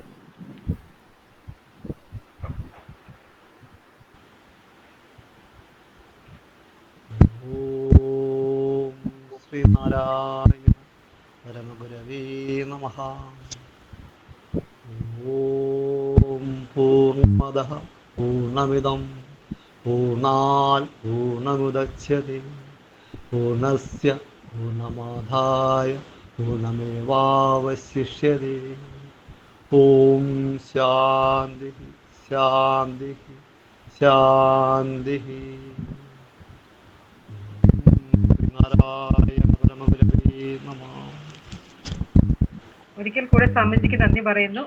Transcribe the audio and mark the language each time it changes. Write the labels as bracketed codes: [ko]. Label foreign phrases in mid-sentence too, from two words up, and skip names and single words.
[sa] ഓം ശ്രീനാരായണ പരമഗുരവേ നമഃ. ഓം പൂർണ്ണമദഃ പൂർണ്ണമിദം പൂർണ്ണാത് പൂർണ്ണമുദച്യത്തെ പൂർണ്ണസ്യ പൂർണ്ണമാദായ പൂർണ്ണമേവാവശിഷ്യത്തെ. ഓം ശാന്തി ശാന്തി ശാന്തി. [ml] ഒരിക്കൽ കൂടെ സ്വാമിജിക്ക് നന്ദി പറയുന്നു.